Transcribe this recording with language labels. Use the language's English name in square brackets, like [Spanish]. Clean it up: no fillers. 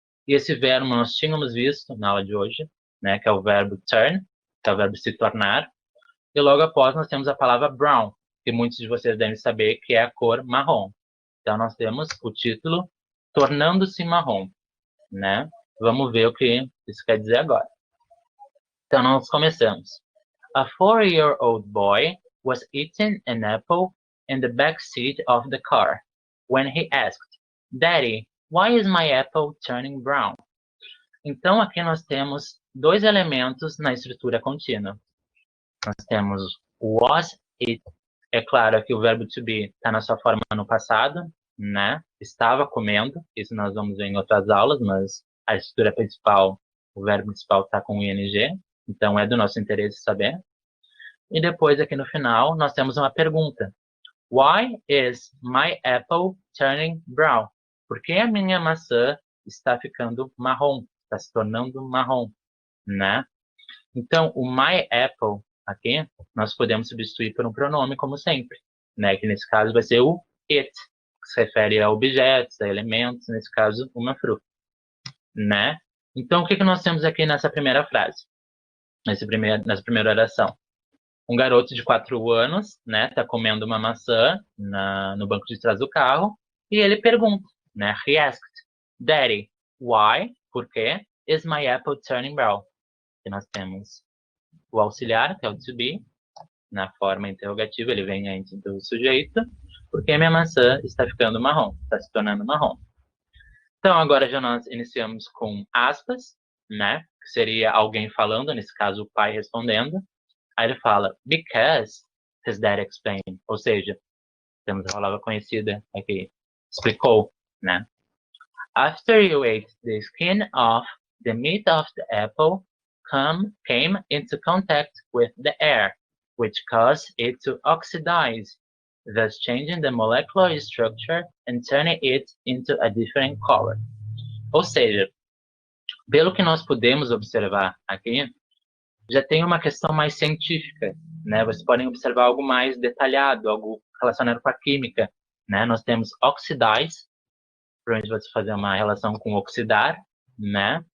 [Portuguese] E esse verbo nós tínhamos visto na aula de hoje, né? Que é o verbo turn, que é o verbo se tornar. E logo após nós temos a palavra brown, que muitos de vocês devem saber que é a cor marrom. Então nós temos o título tornando-se marrom, né? Vamos ver o que isso quer dizer agora. Então nós começamos. [English] A 4-year-old boy was eating an apple in the back seat of the car when he asked, "Daddy, why is my apple turning brown?" [Portuguese] Então aqui nós temos dois elementos na estrutura contínua. Nós temos was it. É claro que o verbo to be está na sua forma no passado, né? Estava comendo, isso nós vamos ver em outras aulas, mas a estrutura principal, o verbo principal está com ing, então é do nosso interesse saber. E depois aqui no final nós temos uma pergunta. [English] Why is my apple turning brown? [Portuguese] Por que a minha maçã está ficando marrom? Está se tornando marrom, né? Então, o my apple aqui, nós podemos substituir por um pronome, como sempre, né? Que nesse caso vai ser o it, que se refere a objetos, a elementos, nesse caso, uma fruta, né? Então, o que nós temos aqui nessa primeira frase? Nessa primeira oração? Um garoto de 4 anos, né? Tá comendo uma maçã no banco de trás do carro e ele pergunta, né? [English] He asked, Daddy, why? [Portuguese] Por quê? [English] Is my apple turning brown? [Portuguese] Que nós temos o auxiliar, que é o to be, na forma interrogativa, ele vem antes do sujeito, porque minha maçã está ficando marrom, está se tornando marrom. Então, agora já nós iniciamos com aspas, né? Que seria alguém falando, nesse caso o pai respondendo. Aí ele fala, [English] because his dad explained. [Portuguese] Ou seja, temos a palavra conhecida aqui, explicou, né? [English] After you ate the skin off, the meat of the apple came into contact with the air, which caused it to oxidize, thus changing the molecular structure and turning it into a different color. [Portuguese] Ou seja, Pelo que nós podemos observar aqui, já tem uma questão mais científica, né? Vocês podem observar algo mais detalhado, algo relacionado com a química, né? Nós temos oxidize, provavelmente você fazer uma relação com oxidar, né?